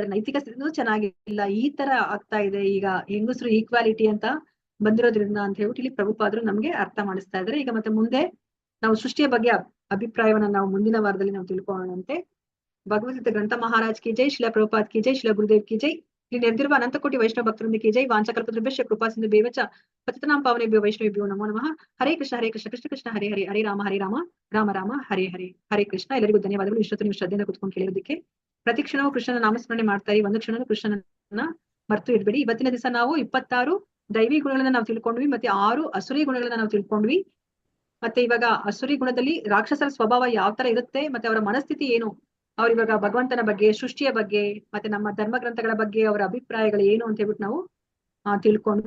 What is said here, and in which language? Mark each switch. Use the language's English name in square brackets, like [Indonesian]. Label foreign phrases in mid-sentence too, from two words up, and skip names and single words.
[Kannada] ನೈತಿಕ ಸ್ಥಿತಿನೂ ಚೆನ್ನಾಗಿಲ್ಲ, ಈ ತರ ಆಗ್ತಾ ಇದೆ ಈಗ ಹೆಂಗಸರು ಈಕ್ವಾಲಿಟಿ ಅಂತ ಬಂದಿರೋದ್ರಿಂದ ಅಂತ ಹೇಳ್ಬಿಟ್ಟು ಇಲ್ಲಿ ಪ್ರಭುಪಾದರು ನಮ್ಗೆ ಅರ್ಥ ಮಾಡಿಸ್ತಾ ಇದ್ದಾರೆ. ಈಗ ಮತ್ತೆ ಮುಂದೆ ನಾವು ಸೃಷ್ಟಿಯ ಬಗ್ಗೆ ಅಭಿಪ್ರಾಯವನ್ನ ನಾವು ಮುಂದಿನ ವಾರದಲ್ಲಿ ನಾವು ತಿಳ್ಕೊಳ್ಳೋಣಂತೆ. [Hindi] भगवद्गीता ग्रंथ महाराज की जय, शिला प्रभुपाद की जय, शिला गुरुदेव की जय. [Kannada] ಇಲ್ಲಿ ನೆರೆದಿರುವ ಅನಂತಕೋಟಿ ವೈಷ್ಣವ ಭಕ್ತರಿಂದ [Hindi] की जय. [Sanskrit] ವಾಂಚಕಲ್ಪತೃಭ್ಯಶ್ಚ ಕೃಪಾ ಸಿಂಧು ಬೇವಚ ಪತಿತನಾಂ ಪಾವನೇಭ್ಯೋ ವೈಷ್ಣವೇಭ್ಯೋ ನಮೋ ನಮಃ. ಹರೇ ಕೃಷ್ಣ ಕೃಷ್ಣ ಕೃಷ್ಣ ಹರೇ ಹರೇ, ಹರೇ ರಾಮ ರಾಮ ರಾಮ ಹರೇ ಹರೇ. ಹರೇ ಕೃಷ್ಣ. [Kannada] ಎಲ್ಲರಿಗೂ ಧನ್ಯವಾದಗಳು. ಇಷ್ಟೊತ್ತು ನೀವು ಶ್ರದ್ಧೆಯಿಂದ ಕುತ್ಕೊಂಡು ಕೇಳಿರೋದಕ್ಕೆ. ಪ್ರತಿ ಕ್ಷಣವೂ ಕೃಷ್ಣನ ನಾಮಸ್ಮರಣೆ ಮಾಡ್ತಾ ಇರಿ, ಒಂದು ಕ್ಷಣವೂ ಕೃಷ್ಣನನ್ನ ಮರ್ತು ಇಡ್ಬೇಡಿ. ಇವತ್ತಿನ ದಿವಸ ನಾವು 26 ದೈವಿ ಗುಣಗಳನ್ನ ನಾವು ತಿಳ್ಕೊಂಡ್ವಿ, ಮತ್ತೆ 6 ಅಸುರಿ ಗುಣಗಳನ್ನ ನಾವು ತಿಳ್ಕೊಂಡ್ವಿ. ಮತ್ತೆ ಇವಾಗ ಅಸುರಿ ಗುಣದಲ್ಲಿ ರಾಕ್ಷಸರ ಸ್ವಭಾವ ಯಾವ ತರ ಇರುತ್ತೆ, ಮತ್ತೆ ಅವರ ಮನಸ್ಥಿತಿ ಏನು, ಅವ್ರ ಇವಾಗ ಭಗವಂತನ ಬಗ್ಗೆ, ಸೃಷ್ಟಿಯ ಬಗ್ಗೆ, ಮತ್ತೆ ನಮ್ಮ ಧರ್ಮ ಗ್ರಂಥಗಳ ಬಗ್ಗೆ ಅವರ ಅಭಿಪ್ರಾಯಗಳು ಏನು ಅಂತ ಹೇಳ್ಬಿಟ್ಟು ನಾವು ತಿಳ್ಕೊಂಡ್ವಿ.